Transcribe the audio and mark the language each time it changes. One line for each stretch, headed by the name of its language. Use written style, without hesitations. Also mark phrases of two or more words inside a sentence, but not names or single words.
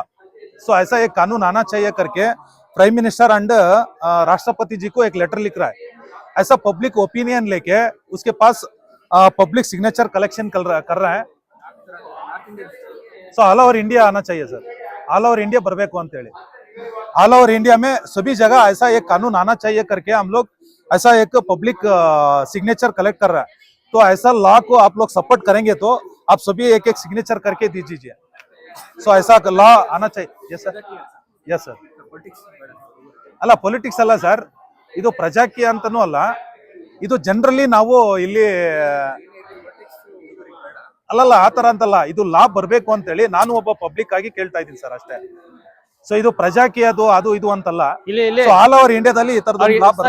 Hindi: सो ऐसा एक कानून आना चाहिए करके
English: prime minister and
Hindi: राष्ट्रपति जी को एक लेटर लिख रहा है। ऐसा
English: public opinion
Hindi: लेके उसके पास
English: public signature collection
Hindi: कर रहा है।
English: so all over India
Hindi: आना चाहिए सर,
English: all over India
Kannada: ಬರಬೇಕು ಅಂತ ಹೇಳಿ।
English: all over India
Hindi: में सभी जगह ऐसा एक कानून आना चाहिए करके हम लोग ऐसा एक
English: public signature collect
Hindi: कर रहा है। तो ऐसा लॉ को आप लोग सपोर्ट करेंगे तो आप सभी एक एक सिग्नेचर करके दीजिए। सो ऐसा लॉ आना चाहिए।
English: yes sir, yes sir.
Kannada: ಅಲ್ಲ ಪೊಲಿಟಿಕ್ಸ್ ಅಲ್ಲ ಸರ್, ಇದು ಪ್ರಜಾಕೀಯ ಅಂತನೂ ಅಲ್ಲ, ಇದು ಜನರಲಿ ನಾವು ಇಲ್ಲಿ ಅಲ್ಲಲ್ಲ ಆತರ ಅಂತಲ್ಲ, ಇದು ಲಾ ಬರ್ಬೇಕು ಅಂತೇಳಿ ನಾನು ಒಬ್ಬ ಪಬ್ಲಿಕ್ ಆಗಿ ಕೇಳ್ತಾ ಇದ್ದೀನಿ ಸರ್ ಅಷ್ಟೇ। ಸೊ ಇದು ಪ್ರಜಾಕೀಯದು ಅದು ಇದು ಅಂತಲ್ಲ,
English: all over
Kannada: ಇಂಡಿಯಾದಲ್ಲಿ ಈ ತರದ ಲಾ ಬರ್ಬೇಕು।